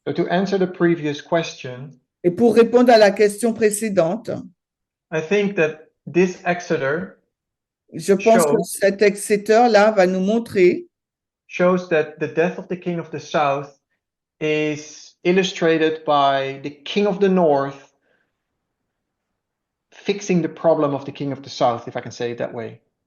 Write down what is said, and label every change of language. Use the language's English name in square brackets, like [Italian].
[English] So to answer the previous question, [French] Et pour répondre à la question précédente, [English] I think that this Exeter [French] je pense que cet Exeter-là va nous montrer [English] shows that the death of the King of the South is illustrated by the King of the North fixing the problem of the King of the South, if I can say it that way.